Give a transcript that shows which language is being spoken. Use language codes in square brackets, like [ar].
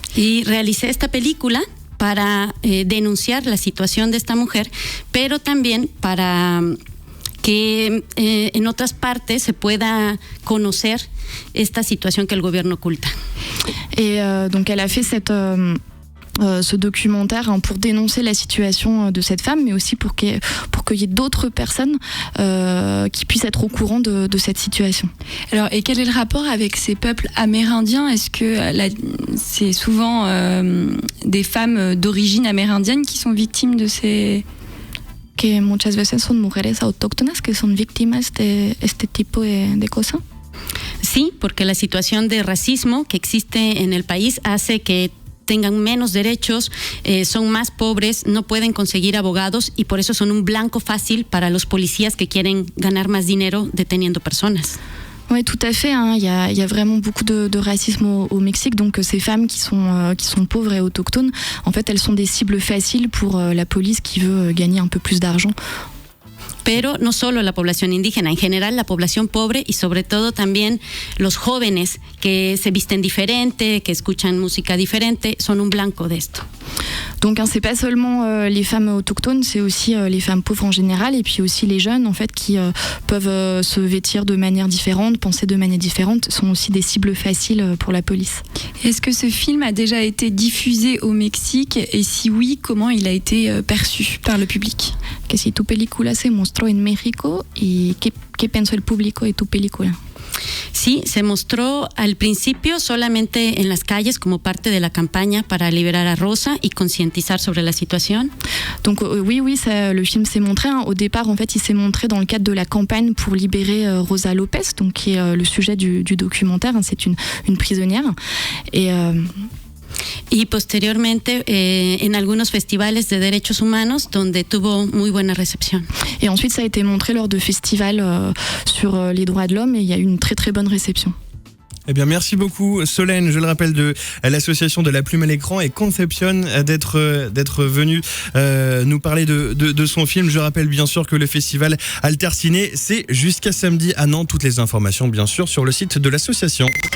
[es] Y realicé esta película para denunciar la situación de esta mujer, pero también para que en otras partes se pueda conocer esta situación que el gobierno oculta. [fr] Et donc elle a fait ce documentaire pour dénoncer la situation de cette femme, mais aussi pour qu'il y ait d'autres personnes qui puissent être au courant de cette situation. Alors, et quel est le rapport avec ces peuples amérindiens? Est-ce que c'est souvent des femmes d'origine amérindienne qui sont victimes de ces... [es] Que muchas veces son mujeres autóctonas que son víctimas de este tipo de cosas. Sí, porque la situación de racismo que existe en el país hace que tengan menos derechos, son más pobres, no pueden conseguir abogados y por eso son un blanco fácil para los policías que quieren ganar más dinero deteniendo personas. [fr] Oui, tout à fait. Il y a vraiment beaucoup de racisme au Mexique. Donc ces femmes qui sont pauvres et autochtones, en fait, elles sont des cibles faciles pour la police qui veut gagner un peu plus d'argent. [es] Pero no solo la población indígena, en general la población pobre y sobre todo también los jóvenes que se visten diferente, que escuchan música diferente, son un blanco de esto. [fr] Donc c'est pas seulement les femmes autochtones, c'est aussi les femmes pauvres en général et puis aussi les jeunes en fait qui peuvent se vêtir de manière différente, penser de manière différente, sont aussi des cibles faciles pour la police. Est-ce que ce film a déjà été diffusé au Mexique et si oui, comment il a été perçu par le public? [es] Que si tu película se mostró en México y qué pensó el público de tu película? Sí, se mostró al principio solamente en las calles como parte de la campaña para liberar a Rosa y concientizar sobre la situación. [fr] Donc oui, le film s'est montré. Au départ, en fait, il s'est montré dans le cadre de la campagne pour libérer Rosa Lopez, donc qui est le sujet du documentaire. C'est une prisonnière. [es] Y posteriormente en algunos festivales de derechos humanos donde tuvo muy buena recepción. [fr] Et ensuite, ça a été montré lors de festivals sur les droits de l'homme et il y a eu une très très bonne réception. Eh bien, merci beaucoup Solène, je le rappelle, de l'association de la plume à l'écran et Conception d'être venue nous parler de son film. Je rappelle bien sûr que le festival Alterciné, c'est jusqu'à samedi à Nantes. Toutes les informations bien sûr sur le site de l'association.